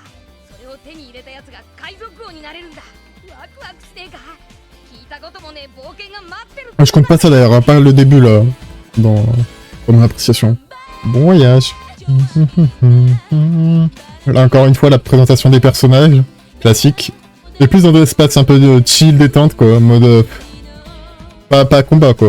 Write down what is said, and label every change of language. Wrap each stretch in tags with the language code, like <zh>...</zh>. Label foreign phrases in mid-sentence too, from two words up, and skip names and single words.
<ja>それを手に入れたやつが海賊王になれるんだ。ワクワクしねえか。聞いたこともねえ冒険が待ってる。</ja> <fr>Je compte pas ça d'ailleurs, pas le début là, dans mon appréciation. Bon voyage. Là encore une fois la présentation des personnages, classique. Et plus dans des espaces un peu de chill, détente quoi, en mode... pas combat quoi.</fr>